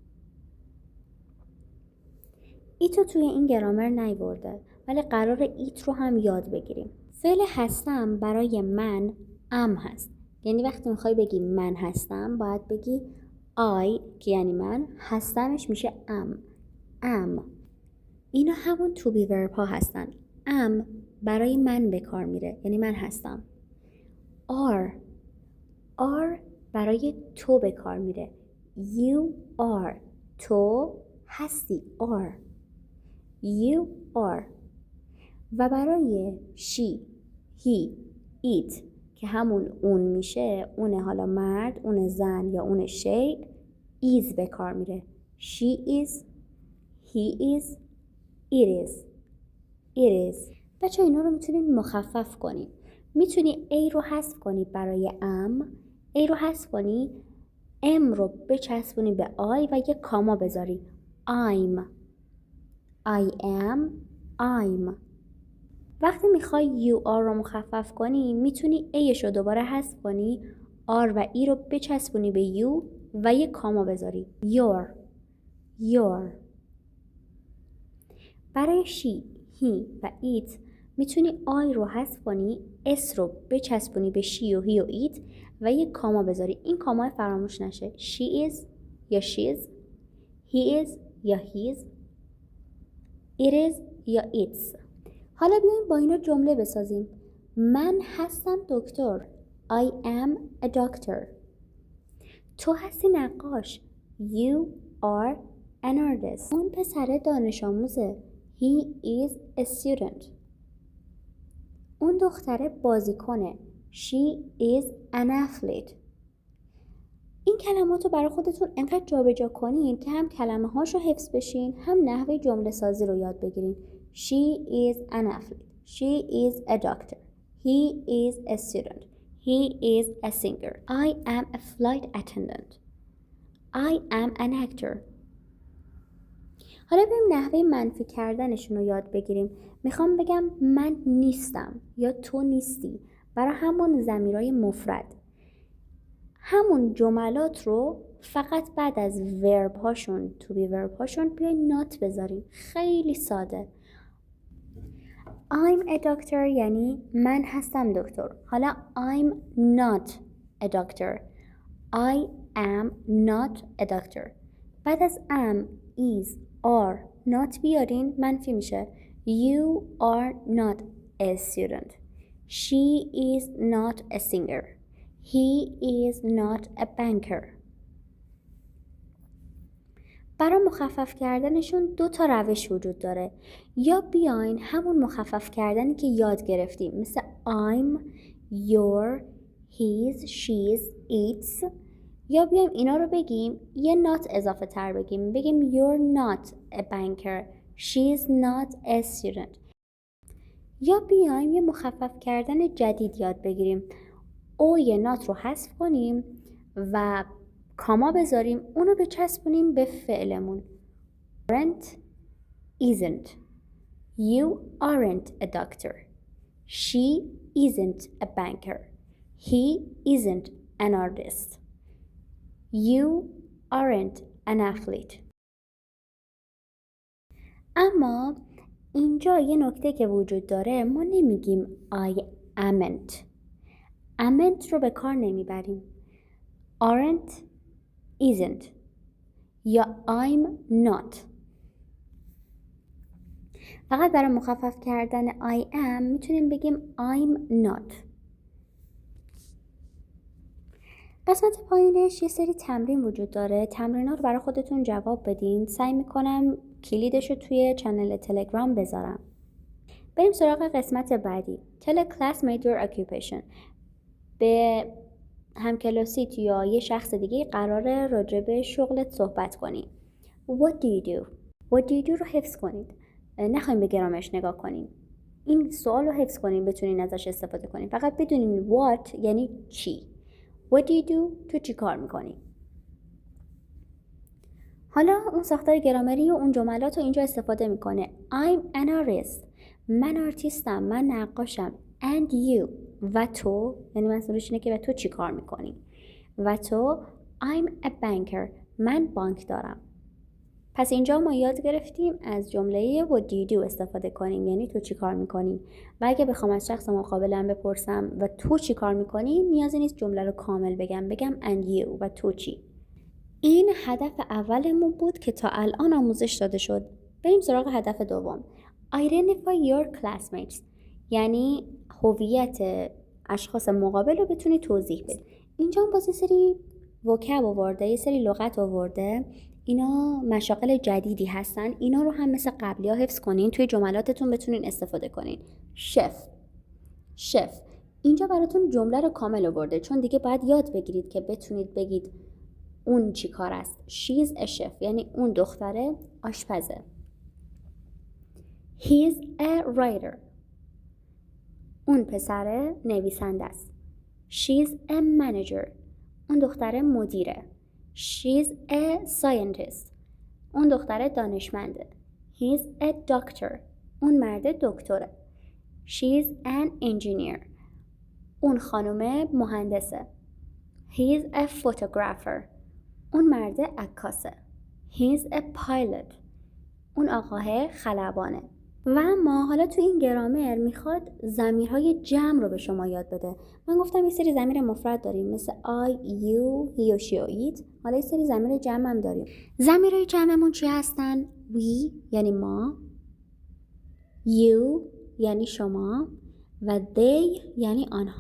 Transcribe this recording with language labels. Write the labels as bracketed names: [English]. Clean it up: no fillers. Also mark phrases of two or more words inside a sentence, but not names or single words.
[Persian] ایتو توی این گرامر نیورده ولی قرار ایت رو هم یاد بگیریم. فعل هستم برای من ام هست. یعنی وقتی میخوای بگی من هستم باید بگی I که یعنی من، هستمش میشه am. اینا همون [English] to be verb [Persian] ها هستن. am برای من به کار میره یعنی من هستم. are برای تو به کار میره. [English] you are [Persian] تو هستی. [English] you are. [Persian] و برای [English] she, he, it [Persian] که همون اون میشه، اون حالا مرد، اون زن یا اون شی، is به کار میره. [English] she is, he is, it is. [Persian] بچه اینا رو میتونین مخفف کنین. میتونی A رو حذف کنی برای am، A رو حذف کنی، M رو بچسبونی به I و یه کاما بذاری. [English] I'm، I am، I'm. [Persian] وقتی میخوای [English] you are [Persian] رو مخفف کنی میتونی Aش رو دوباره حذف کنی، R و E رو بچسبونی به you و یه کاما بذاری. your. برای [English] she، he [Persian] و it میتونی I رو حذف کنی، S رو بچسبونی به she و he و it و یه کاما بذاری. این کاما فراموش نشه. [English] she is یا she's، he is یا he's، it is یا it's. [Persian] حالا بیایم با اینا جمله بسازیم. من هستم دکتر. [English] I am a doctor. [Persian] تو هستی نقاش. [English] You are an artist. [Persian] اون پسر دانش آموزه. [English] He is a student. [Persian] اون دختره بازیکنه. [English] She is an athlete. [Persian] این کلمات رو برای خودتون انقدر جابجا کنین که هم کلمه هاشو حفظ بشین، هم نحوه جمله سازی رو یاد بگیرین. [English] She is an athlete. She is a doctor. He is a student. He is a singer. I am a flight attendant. I am an actor. [Persian] حالا بریم نحوه منفی کردنشون رو یاد بگیریم. میخوام بگم من نیستم یا تو نیستی، برای همون ضمیرای مفرد. همون جملات رو فقط بعد از ورب هاشون، [English] to be verb [Persian] هاشون بیاین [English] not بذاریم. [Persian] خیلی ساده. [English] I'm a doctor [Persian] یعنی من هستم دکتر. [English] حالا I'm not a doctor. I am not a doctor. [Persian] بعد از [English] am, is, are, not [Persian] بیارین منفی میشه. [English] You are not a student. She is not a singer. He is not a banker. [Persian] برای مخفف کردنشون 2 تا روش وجود داره. یا بیاین همون مخفف کردنی که یاد گرفتیم، مثل [English] I'm، your، his، she's، it's، [Persian] یا بیایم اینا رو بگیم یه not اضافه تر بگیم [English] you're not a banker. She's not a student. [Persian] یا بیایم یه مخفف کردن جدید یاد بگیریم. او یه not رو حذف کنیم و کاما بذاریم، اونو بچسبونیم به فعلمون. [English] aren't، isn't. You aren't a doctor. She isn't a banker. He isn't an artist. You aren't an athlete. [Persian] اما اینجا یه نکته که وجود داره، ما نمیگیم [English] I amn't. [Persian] amn't رو به کار نمیبریم. [English] aren't، isn't یا I'm not. [Persian] فقط برای مخفف کردن [English] I am [Persian] میتونیم بگیم [English] I'm not. [Persian] قسمت پایینش یه سری تمرین وجود داره. تمرینا رو برای خودتون جواب بدین. سعی میکنم کلیدش رو توی چنل تلگرام بذارم. بریم سراغ قسمت بعدی. [English] Tell a classmate your occupation. [Persian] به همکلاسیت یا یه شخص دیگه قراره راجع به شغلت صحبت کنی. [English] What do you do? What do you do [Persian] رو حفظ کنید. نخوایم به گرامرش نگاه کنیم. این سوال رو حفظ کنیم بتونین ازش استفاده کنیم. فقط بدونین what یعنی چی. [English] What do you do؟ [Persian] تو چی کار میکنی؟ حالا اون ساختار گرامری و اون جملات رو اینجا استفاده میکنه. [English] I'm an artist. [Persian] من آرتیستم. من نقاشم. [English] And you. [Persian] و تو، یعنی منظورش اینه که و تو چی کار میکنی؟ و تو [English] I'm a banker. [Persian] من بانک دارم. پس اینجا ما یاد گرفتیم از جمله [English] what do you do [Persian] استفاده کنیم، یعنی تو چی کار میکنی. و اگه بخوام از شخص مقابلم بپرسم و تو چی کار میکنی، نیازی نیست جمله رو کامل بگم [English] and you [Persian] و تو چی. این هدف اولمون بود که تا الان آموزش داده شد. بریم سراغ هدف دوم. [English] Identify your classmates. [Persian] یعنی هویت اشخاص مقابل رو بتونی توضیح بدی. اینجا هم باز یه سری وکب آورده، یه سری لغت آورده. اینا مشاغل جدیدی هستن. اینا رو هم مثل قبلی ها حفظ کنین، توی جملاتتون بتونین استفاده کنین. شف. اینجا براتون جمله رو کامل آورده، چون دیگه باید یاد بگیرید که بتونید بگید اون چی کار است. [English] She's a chef [Persian] یعنی اون دختره آشپزه. [English] He's a writer. [Persian] اون پسر نویسنده است. [English] She's a manager. [Persian] اون دختر مدیره. [English] She's a scientist. [Persian] اون دختر دانشمنده. [English] He's a doctor. [Persian] اون مرد دکتره. [English] She's an engineer. [Persian] اون خانم مهندسه. [English] He's a photographer. [Persian] اون مرد عکاسه. [English] He's a pilot. [Persian] اون آقاه خلبانه. و اما حالا تو این گرامر میخواد ضمیرهای جمع رو به شما یاد بده. من گفتم یه سری ضمیر مفرد داریم مثل [English] I, you, he [Persian] و she و it. حالا یه سری ضمیر جمع هم داریم. ضمیرهای جمعمون چی هستن؟ We یعنی ما، you یعنی شما و they یعنی آنها.